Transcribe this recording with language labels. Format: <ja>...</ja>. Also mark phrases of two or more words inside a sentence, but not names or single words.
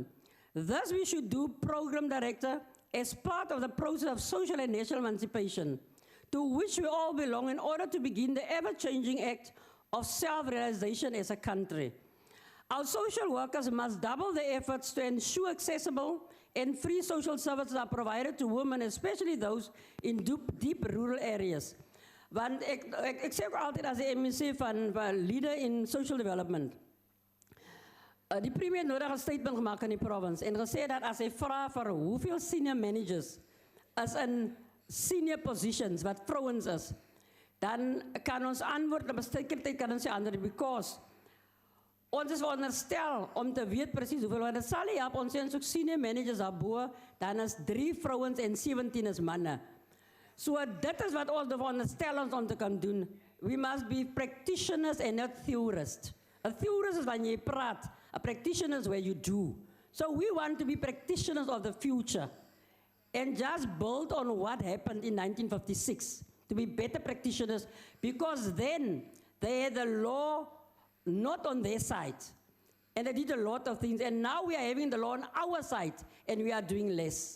<en>Thus, we should do program director as part of the process of social and national emancipation, to which we all belong in order to begin the ever-changing act of self-realization as a country. Our social workers must double their efforts to ensure accessible and free social services are provided to women, especially those in deep rural areas.</en> <af>Want ek sê ook altyd as die MEC van Leader in Social Development, die premier het nodig 'n statement gemaak in die province en gesê dat as hy vra vir hoeveel</af> <en>senior managers</en> <af>is in</af> <en>senior positions</en> <af>wat vrouens is, dan kan ons antwoord op 'n sekere tyd kan ons sê ander, because ons is veronderstel om te weet presies hoeveel, want dit sal nie help, ons sê ons ook</af> <en>senior managers</en> <af>daarbo, dan is 3 vrouens en 17 is manne. So dit is wat ons veronderstel ons om te kan doen.</af> <en>We must be practitioners and not theorists. A theorist is</en> <af>wanneer jy praat,</af> <en>a practitioner is where you do. So we want to be practitioners of the future and just build on what happened in 1956, to be better practitioners, because then they had the law not on their side, and they did a lot of things, and now we are having the law on our side, and we are doing less.</en>